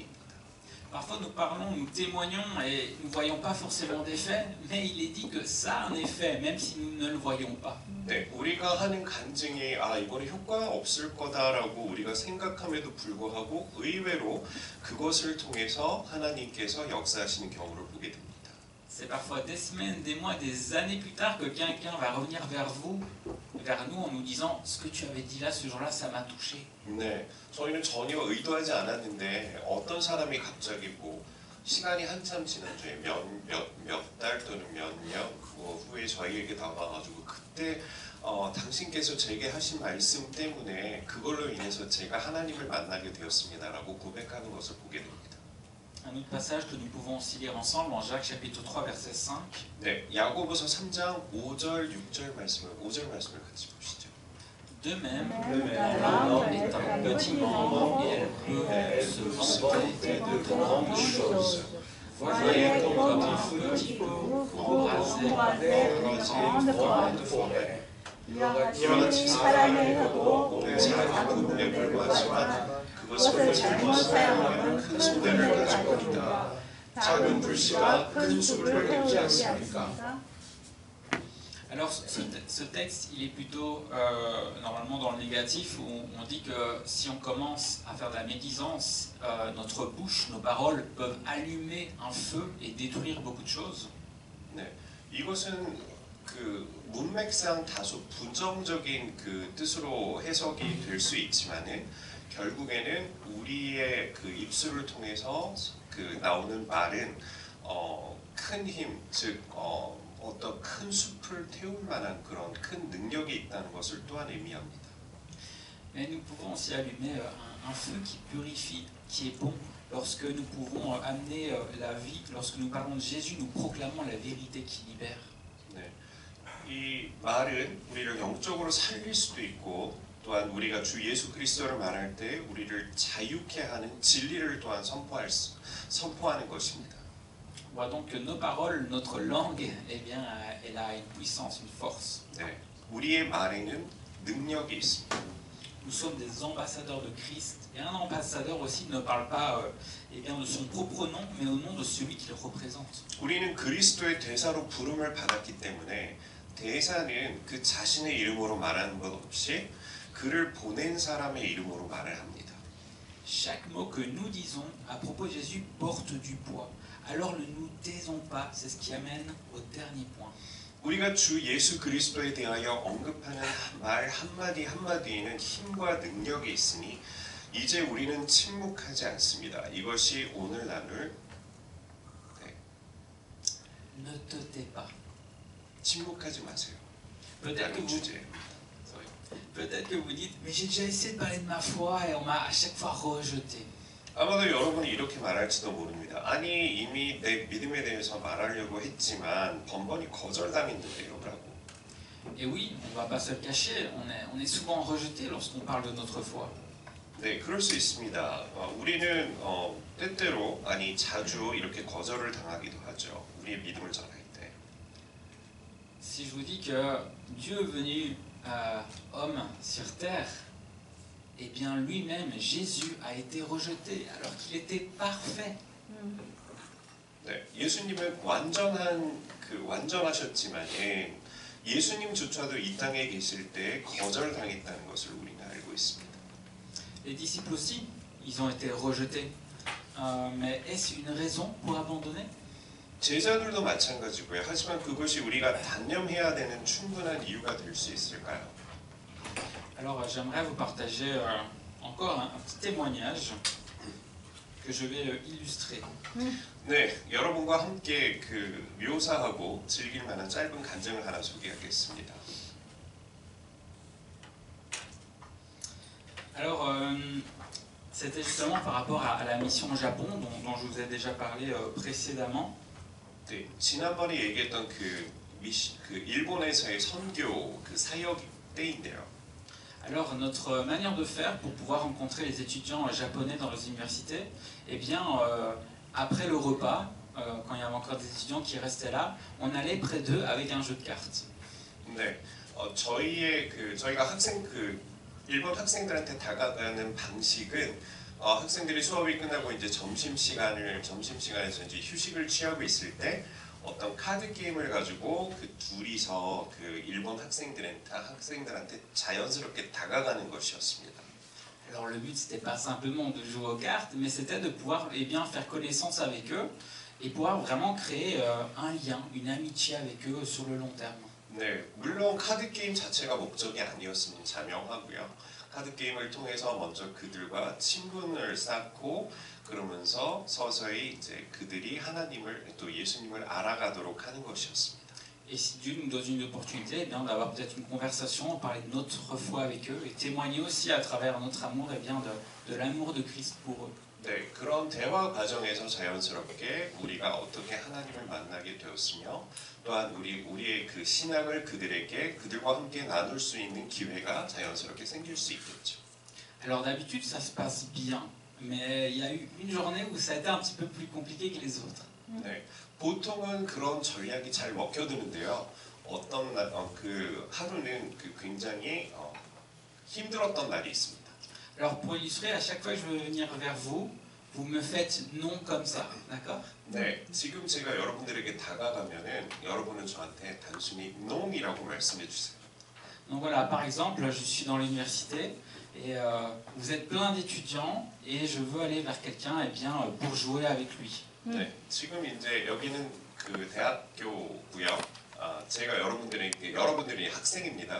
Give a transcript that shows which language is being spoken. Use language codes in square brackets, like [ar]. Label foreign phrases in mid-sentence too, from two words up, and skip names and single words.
[fr] Parfois nous parlons, nous témoignons et nous ne voyons pas forcément d'effet, mais il est dit que ça a un effet, même si nous ne le voyons pas. [ko] 네, 우리가 하는 간증이 이거는 효과가 없을 거다라고 우리가 생각함에도 불구하고 의외로 그것을 통해서 하나님께서 역사하시는 경우를 보게 됩니다. [fr] C'est parfois des semaines, des mois, des années plus tard que quelqu'un va revenir vers vous, vers nous, en nous disant ce que tu avais dit là, ce jour-là, ça m'a touché. [ko] 네, 저희는 전혀 의도하지 않았는데 어떤 사람이 갑자기 시간이 한참 지난 뒤에 몇 달 또는 몇 년 후에 저희에게 다가와가지고 그때 당신께서 제게 하신 말씀 때문에 그걸로 인해서 제가 하나님을 만나게 되었습니다라고 고백하는 것을 보게 됩니다. [fr] Un autre passage que nous pouvons aussi lire ensemble en Jacques chapitre 3 verset 5. [ko] 네, 야고보서 3장 5절 6절 말씀을 같이 보시죠. [fr] De même, la langue est un petit membre et elle peut se vanter de grandes choses. Voyez comme un petit pot pour raser une grande forêt. [ko] 이같이 사람의 혀도 모든 사람이 부분에 불과하지만 그것을 잘못 사용하면 큰 손해를 가져옵니다. 작은 불씨가 큰 숲을 태우지 않습니까? [fr] Alors ce texte, il est plutôt normalement dans le négatif, où on dit que si on commence à faire de la médisance, notre bouche, nos paroles peuvent allumer un feu et détruire beaucoup de choses. [ko] 네, 이것은 문맥상 다소 부정적인 뜻으로 해석이 될 수 있지만은 결국에는 우리의 입술을 통해서 나오는 말은 큰 힘, 즉 어떤 큰 숲을 태울 만한 그런 큰 능력이 있다는 것을 또한 의미합니다. [fr] Mais nous pouvons aussi allumer un feu qui purifie, qui est bon, lorsque nous pouvons amener la vie, lorsque nous parlons de Jésus, nous proclamons la vérité qui libère. [ko] 네, 이 말은 우리를 영적으로 살릴 수도 있고 또한 우리가 주 예수 그리스도를 말할 때 우리를 자유케 하는 진리를 또한 선포하는 것입니다. [fr] On voit donc que nos paroles, notre langue, elle a une puissance, une force. [ko] 네, 우리의 말에는 능력이 있습니다. [fr] Nous sommes des ambassadeurs de Christ, et un ambassadeur aussi ne parle pas de son propre nom, mais au nom de celui qui le représente. [ko] 우리는 그리스도의 대사로 부름을 받았기 때문에 대사는 그 자신의 이름으로 말하는 것 없이 그를 보낸 사람의 이름으로 말을 합니다. [fr] Chaque mot que nous disons à propos de Jésus porte du poids. Alors ne nous taisons pas, c'est ce qui amène au dernier point. [ko] 우리가 주 예수 그리스도에 대하여 언급하는 말 한마디 한마디에는 힘과 능력이 있으니 이제 우리는 침묵하지 않습니다. 이것이 오늘 나눌 [fr] Ne te tais pas. [ko] 침묵하지 마세요. [fr] Peut-être que vous dites, mais j'ai déjà essayé de parler de ma foi et on m'a à chaque fois rejeté. [ko] 아마도 여러분이 이렇게 말할지도 모릅니다. 아니 이미 내 믿음에 대해서 말하려고 했지만 번번이 거절당했는데요, 라고. [fr] Et oui, on ne va pas se le cacher, on est souvent rejeté lorsqu'on parle de notre foi. [ko] 네, 그럴 수 있습니다. 우리는 때때로 자주 이렇게 거절을 당하기도 하죠. 우리의 믿음을 전할 때. [fr] Si je vous dis que Dieu est venu homme sur terre, eh bien lui-même, Jésus, a été rejeté alors qu'il était parfait. [ko] 네, 예수님은 완전하셨지만 예수님조차도 이 땅에 계실 때 거절당했다는 것을 우리는 알고 있습니다. [fr] Les disciples aussi, ils ont été rejetés. Mais est-ce une raison pour abandonner? [ko] 제자들도 마찬가지고요. 하지만 그것이 우리가 단념해야 되는 충분한 이유가 될 수 있을까요? [fr] Alors j'aimerais vous partager encore un petit témoignage que je vais illustrer. [ko] 네, 여러분과 함께 묘사하고 즐길 만한 짧은 간증을 하나 소개하겠습니다. [fr] Alors, c'était justement par rapport à la mission au Japon dont je vous ai déjà parlé précédemment. [ko] 네, 지난번에 얘기했던 그 일본에서의 선교 그 사역 때인데요. [fr] Alors, notre manière de faire pour pouvoir rencontrer les étudiants japonais dans les universités, eh bien, après le repas, quand il y avait encore des étudiants qui restaient là, on allait près d'eux avec un jeu de cartes. [ko] 네, 저희가 일본 학생들한테 다가가는 방식은 학생들이 수업이 끝나고 이제 점심시간에서 이제 휴식을 취하고 있을 때 어떤 카드 게임을 가지고 그 둘이서 그 일본 학생들한테 자연스럽게 다가가는 것이었습니다. [fr] Alors le but c'était pas simplement de jouer aux cartes, mais c'était de pouvoir bien faire connaissance avec eux et pouvoir vraiment créer un lien, une amitié avec eux sur le long terme. [ko] 네, 물론 카드 게임 자체가 목적이 아니었으면 자명하고요. 카드 게임을 통해서 먼저 그들과 친분을 쌓고 그러면서 서서히 이제 그들이 하나님을 또 예수님을 알아가도록 하는 것이었습니다. [fr] Et si Dieu nous donne une opportunité, eh bien d'avoir peut-être une conversation, parler de notre foi avec eux et témoigner aussi à travers notre amour, eh bien de l'amour de Christ pour eux. [ko] 네, 그런 대화 과정에서 자연스럽게 우리가 어떻게 하나님을 만나게 되었으며 또한 우리의 그 신앙을 그들과 함께 나눌 수 있는 기회가 자연스럽게 생길 수 있겠죠. [fr] Alors d'habitude ça se passe bien, mais il y a eu une journée où ça a été un petit peu plus compliqué que les autres. [ko] 네, 보통은 그런 전략이 잘 먹혀드는데요. 어떤 하루는 굉장히 힘들었던 날이 있습니다. [fr] Alors pour illustrer, à chaque fois que je veux venir vers vous, vous me faites non comme ça, d'accord? [ko] 네, 지금 제가 여러분들에게 다가가면은 여러분은 저한테 단순히 농이라고 말씀해 주세요. [fr] Donc voilà, par exemple, je suis dans l'université et vous êtes plein d'étudiants et je veux aller vers quelqu'un eh bien pour jouer avec lui. [ko] 네, 지금 이제 여기는 그 대학교고요. 제가 여러분들이 학생입니다.